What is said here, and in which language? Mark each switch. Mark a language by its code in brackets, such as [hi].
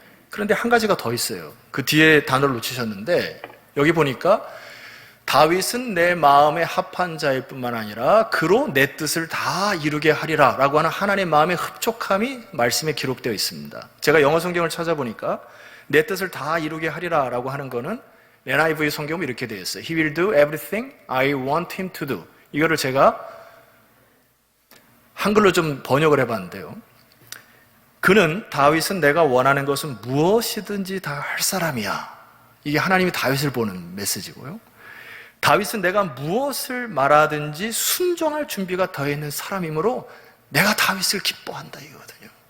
[ko] 그런데 한 가지가 더 있어요. 그 뒤에 단어를 놓치셨는데, 여기 보니까 다윗은 내 마음에 합한 자일 뿐만 아니라 그로 내 뜻을 다 이루게 하리라 라고 하는 하나님 마음의 흡족함이 말씀에 기록되어 있습니다. 제가 영어 성경을 찾아보니까 내 뜻을 다 이루게 하리라 라고 하는 거는 NIV 성경은 이렇게 되어 있어요. [en] He will do everything I want him to do. [ko] 이거를 제가 한글로 좀 번역을 해봤는데요. 다윗은 내가 원하는 것은 무엇이든지 다 할 사람이야. 이게 하나님이 다윗을 보는 메시지고요. 다윗은 내가 무엇을 말하든지 순종할 준비가 더 있는 사람이므로 내가 다윗을 기뻐한다 이거거든요.